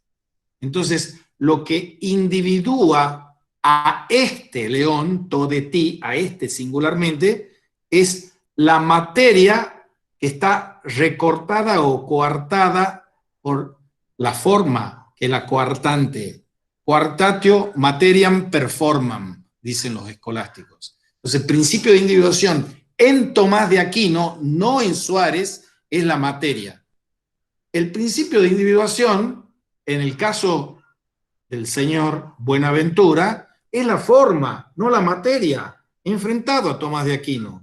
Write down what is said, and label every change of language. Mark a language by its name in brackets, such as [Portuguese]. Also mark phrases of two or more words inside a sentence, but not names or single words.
[Spanish] Entonces, lo que individúa a este león, todetí, a este singularmente, es la materia que está recortada o coartada por la forma, que es la coartante. [Latin] Coartatio materiam performam, [Spanish] dicen los escolásticos. Entonces, el principio de individuación en Tomás de Aquino, no en Suárez, es la materia. El principio de individuación, en el caso del señor Buenaventura, es la forma, no la materia, enfrentado a Tomás de Aquino.